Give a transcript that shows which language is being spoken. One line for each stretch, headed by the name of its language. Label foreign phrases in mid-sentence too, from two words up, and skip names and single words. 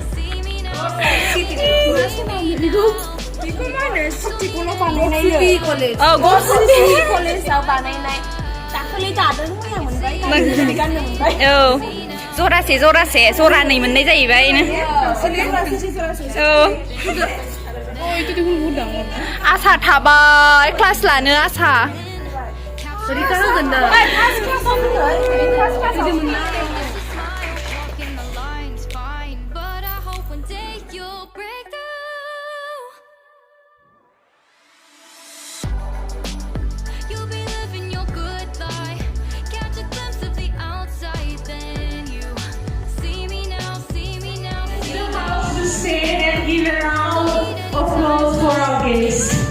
Bodo: बेखौ मा होनो सिटिखौल' बानायनाय Govt CTE कलेजाव बानायनाय दाखालि दादों मोजां मोनबाय गाननो मोनबाय जरासे जरानै मोननाय जाहैबाय आसा थाबाय क्लास लानो आसा
English: Give a round of applause for our guests.